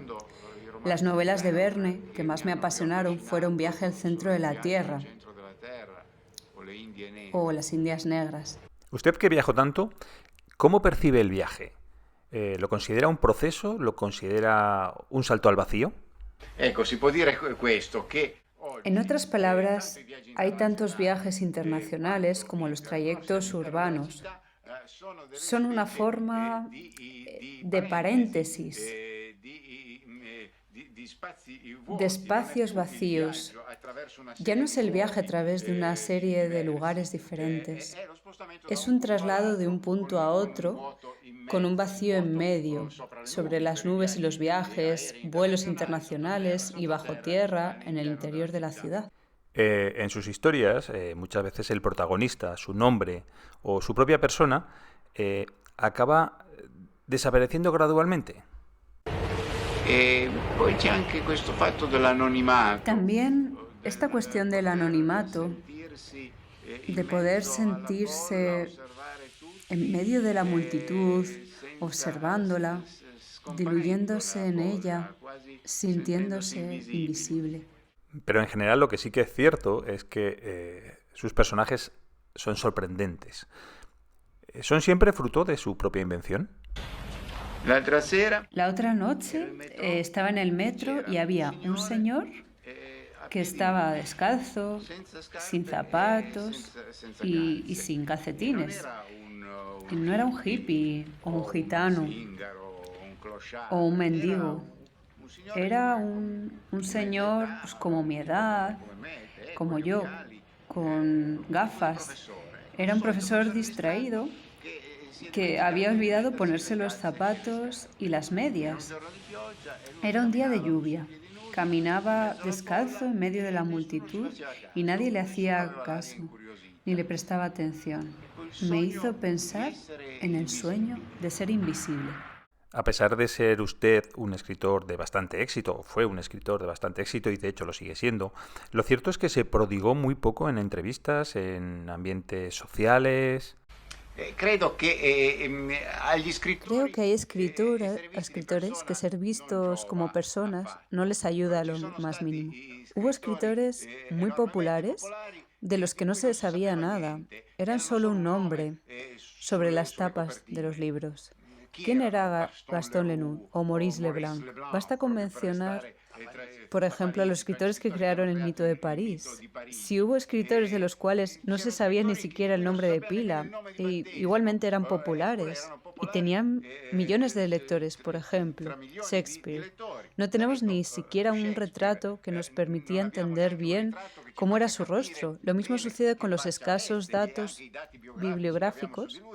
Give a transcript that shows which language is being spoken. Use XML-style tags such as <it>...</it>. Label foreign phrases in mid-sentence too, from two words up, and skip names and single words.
<es>Las novelas de Verne que más me apasionaron fueron Viaje al centro de la Tierra o Las Indias Negras. Usted que viajó tanto, ¿cómo percibe el viaje? ¿Lo considera un proceso? ¿Lo considera un salto al vacío?</es> <it>Ecco, si può dire questo, che</it> <es>En</es> <it>oggi</it> <es>otras palabras,</es> <it>tanti viaggi</it> <es>hay tantos</es> <it>internazionali</it> <es>viajes internacionales como los trayectos urbanos.</es> <it>sono delle</it> <es>Son una</es> <it>specie</it> <es>forma</es> <it>di</it> <es>de</es> <it>parentesi,</it> <es>paréntesis,</es> <it>di spazi</it> <es>de</es> <it>vuoti, non è</it> <es>espacios</es> <it>più il</it> <es>vacíos.</es> <it>viaggio attraverso una</it> <es>Ya no</es> <it>serie</it> <es>es</es> <it>di</it> <es>el viaje a</es> <it>luoghi</it> <es>través de una serie de lugares</es> <it>diversi,</it> <es>diferentes.</es> <it>è lo spostamento da</it> <es>Es un</es> <it>un punto</it> <es>traslado de</es> <it>all'altro</it> <es>un punto a</es> <it>con un</it> <es>otro</es> <it>vuoto in</it> <es>con un</es> <it>mezzo, un</it> <es>vacío en</es> <it>vuoto</it> <es>medio,</es> <it>sopra le</it> <es>sobre</es> <it>nubi</it> <es>las</es> <it>per i</it> <es>nubes y los</es> <it>viaggi</it> <es>viajes,</es> <it>aerei</it> <es>vuelos</es> <it>internazionali,</it> <es>internacionales y bajo</es> <it>sottoterra</it> <es>tierra en el</es> <it>all'interno della</it> <es>interior de la</es> <it>città.</it> <es>ciudad. En sus historias, muchas veces el protagonista, su nombre o su propia persona acaba desapareciendo gradualmente.</es> <it>E poi c'è anche questo fatto dell'anonimato,</it> <es>También esta</es> <it>del</it> <es>cuestión del</es> <it>poter</it> <es>anonimato,</es> <it>sentirsi</it> <es>de</es> <it>in</it> <es>poder</es> <it>mezzo alla folla,</it> <es>sentirse</es> <it>osservare</it> <es>en</es> <it>tutti</it> <es>medio de la multitud,</es> <it>senza</it> <es>observándola, diluyéndose</es> <it>scomparendole a</it> <es>en ella,</es> <it>cosa, quasi sentendosi</it> <es>sintiéndose</es> <it>invisibili.</it> <es>invisible. Pero en general lo que sí que es cierto es que sus personajes son sorprendentes. ¿Son siempre fruto de su propia invención?</es> <it>L'altra sera</it> <es>La otra</es> <it>ero</it> <es>noche</es> <it>in metro</it> <es>estaba en el</es> <it>e</it> <es>metro</es> <it>c'era</it> <es>y</es> <it>un</it> <es>había un</es> <it>signore</it> <es>señor</es> <it>a</it> <es>que</es> <it>piedi</it> <es>estaba</es> <it>nudi,</it> <es>descalzo,</es> <it>senza</it> <es>sin</es> <it>scarpe e</it> <es>zapatos</es> <it>senza</it> <es>y</es> <it>calze.</it> <es>sin</es> <it>E non</it> <es>calcetines.</es> <it>era</it> <es>Y</es> <it>un</it> <es>no era un</es> <it>hippie</it> <es>hippie o un</es> <it>o un</it> <es>gitano</es> <it>zingaro o un</it> <es>o un</es> <it>clochard, era</it> <es>mendigo.</es> <it>un signore</it> <es>Era</es> <it>con</it> <es>un</es> <it>di mezza</it> <es>señor pues,</es> <it>età,</it> <es>como mi</es> <it>tipo</it> <es>edad,</es> <it>come me, te, con</it> <es>como</es> <it>gli</it> <es>yo,</es> <it>occhiali,</it> <es>con</es> <it>tipo un</it> <es>gafas.</es> <it>professore, il</it> <es>Era un</es> <it>solito</it> <es>profesor</es> <it>professore di Stato</it> <es>distraído</es> <it>che si è</it> <es>que había</es> <it>dimenticato di</it> <es>olvidado</es> <it>mettersi le</it> <es>ponerse los</es> <it>calze e le</it> <es>zapatos y</es> <it>scarpe.</it> <es>las</es> <it>Era un</it> <es>medias.</es> <it>giorno di pioggia e lui</it> <es>Era un día de</es> <it>camminava così a</it> <es>lluvia.</es> <it>piedi nudi in</it> <es>Caminaba</es> <it>mezzo alla</it> <es>descalzo</es> <it>folla</it> <es>en medio de</es> <it>e</it> <es>la</es> <it>nessuno ci</it> <es>multitud</es> <it>faceva</it> <es>y nadie</es> <it>caso,</it> <es>le</es> <it>nessuno</it> <es>hacía</es> <it>aveva l'aria</it> <es>caso, ni</es> <it>incuriosita.</it> <es>le prestaba atención.</es> <it>Ecco, il</it> <es>Me hizo</es> <it>sogno di</it> <es>pensar</es> <it>essere</it> <es>en el sueño</es> <it>invisibili.</it> <es>de ser invisible. A pesar de ser usted un escritor de bastante éxito, fue un escritor de bastante éxito y de hecho lo sigue siendo, lo cierto es que se prodigó muy poco en entrevistas, en ambientes sociales.</es> <it>Credo che agli</it> <es>Creo</es> <it>scrittori</it> <es>que hay</es> <it>essere visti di</it> <es>escritores que</es> <it>persona</it> <es>ser</es> <it>non</it> <es>vistos como</es> <it>giova</it> <es>personas no</es> <it>affatto.</it> <es>les ayuda</es> <it>Ci</it> <es>lo</es> <it>sono</it> <es>más</es> <it>stati</it> <es>mínimo. Hubo</es> <it>scrittori</it> <es>escritores muy</es> <it>enormemente</it> <es>populares</es> <it>popolari</it> <es>de los</es> <it>di</it> <es>que no</es> <it>cui</it> <es>se</es> <it>non si</it> <es>sabía</es> <it>sapeva</it> <es>nada.</es> <it>niente,</it> <es>Eran</es> <it>erano</it> <es>solo</es> <it>solo</it> <es>un</es> <it>un nome</it> <es>nombre sobre las</es> <it>sulle</it> <es>tapas de los</es> <it>copertine.</it> <es>libros.</es> <it>Chi</it> <es>¿Quién</es> <it>erano?</it> <es>era</es> <it>Gaston</it> <es>Gaston Leroux</es> <it>Leroux</it> <es>o</es> <it>o</it> <es>Maurice</es> <it>Maurice</it> <es>Leblanc?</es> <it>Leblanc,</it> <es>Basta con</es> <it>proprio per</it> <es>mencionar,</es> <it>restare</it> <es>por</es> <it>a</it> <es>ejemplo, a los</es> <it>Parigi, per gli</it> <es>escritores que</es> <it>scrittori che hanno</it> <es>crearon el</es> <it>creato</it> <es>mito de</es> <it>il mito</it> <es>París.</es> <it>di Parigi.</it> <es>Si hubo escritores de los cuales no se</es> <it>C'erano</it> <es>sabía ni</es> <it>scrittori di</it> <es>siquiera el</es> <it>cui non si</it> <es>nombre de</es> <it>sapeva nemmeno il</it> <es>pila,</es> <it>nome di</it> <es>y</es> <it>battesimo,</it> <es>igualmente eran</es> <it>eppure</it> <es>populares</es> <it>erano</it> <es>y</es> <it>popolari</it> <es>tenían millones de lectores, por</es> <it>tra</it> <es>ejemplo,</es> <it>milioni di</it> <es>Shakespeare.</es> <it>lettori.</it> <es>No tenemos</es> <it>Ecco,</it> <es>ni siquiera un</es> <it>Shakespeare,</it> <es>retrato que nos</es> <it>non</it> <es>permitía</es> <it>abbiamo</it> <es>entender</es> <it>neanche un</it> <es>bien</es> <it>ritratto che ci</it> <es>cómo era</es> <it>faccia</it> <es>su</es> <it>capire</it> <es>rostro. Lo mismo</es> <it>bene</it> <es>sucede con</es> <it>che</it> <es>los</es> <it>faccia</it> <es>escasos</es> <it>veste e anche i dati biografici che abbiamo su di lui</it>